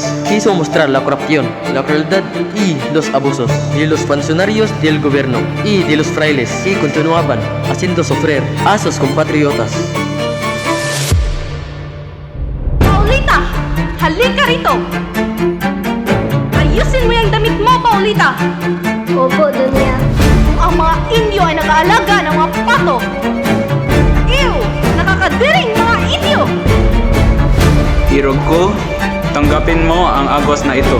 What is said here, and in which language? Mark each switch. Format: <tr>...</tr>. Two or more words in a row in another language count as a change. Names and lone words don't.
<es>Quiso mostrar la corrupción, la crueldad y los abusos de los funcionarios del gobierno y de los frailes que continuaban haciendo sufrir a sus compatriotas.</es> <tl>Paulita! Halika rito! Ayusin mo yung damit mo, Paulita! Opo, Doña. Kung ang mga Indio ay nag-aalaga ng mga pato, nakakadiring mga Indio! Irog ko, tanggapin mo ang agos na ito.</tl>